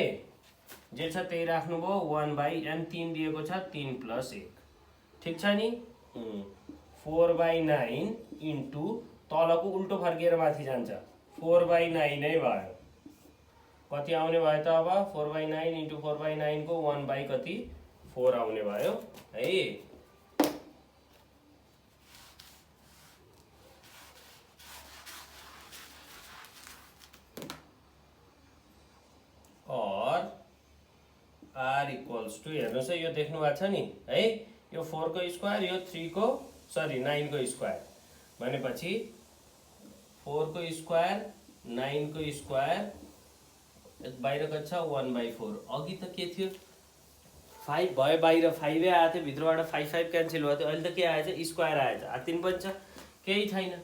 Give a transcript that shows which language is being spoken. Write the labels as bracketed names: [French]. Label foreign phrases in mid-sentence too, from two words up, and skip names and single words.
[Nepali] जे छ त्यही राख्नुभयो, 1/n 3 दिएको छ, 3 + 1 ठिक छ नि। 4/9 इन्टु तलको उल्टो फर्किएर माथि जान्छ, 4/9 नै भयो। कति आउने भयो त अब 4/9 इन्टु 4/9 को 1/4 आउने भयो है। और r [English] equals to [Nepali] हेर्नुहोस् है, यो देख्नु भएको छ नि है, यो 4 को स्क्वायर, यो 3 को 9 को स्क्वायर भनेपछि 4 को स्क्वायर 9 को स्क्वायर बाहिर कति छ 1/4। अघि त के थियो 5 भयो, बाहिर 5 आएको थियो, भित्रबाट 5 क्यान्सल भयो थियो, अहिले त के आएछ स्क्वायर आएछ, आत्तिन पनि छ, केही छैन।